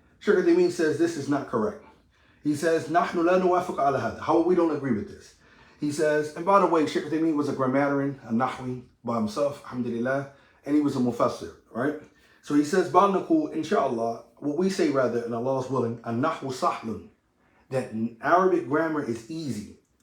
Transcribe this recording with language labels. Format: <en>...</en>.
<en>Shaykh al-Uthaymeen says this is not correct. He says,</en> <ar>نحن لا نوافق على هذا.</ar> <en>How we don't agree with this. He says, and by the way, Shaykh al-Uthaymeen was a grammarian, a nahwi by himself, alhamdulillah, and he was a mufassir, right? So he says,</en> <ar>بَعْ نَقُولُ</ar> <en>inshallah, what we say rather, and Allah's willing,</en> <ar>النحو سهل,</ar> <en>that Arabic grammar is easy.</en>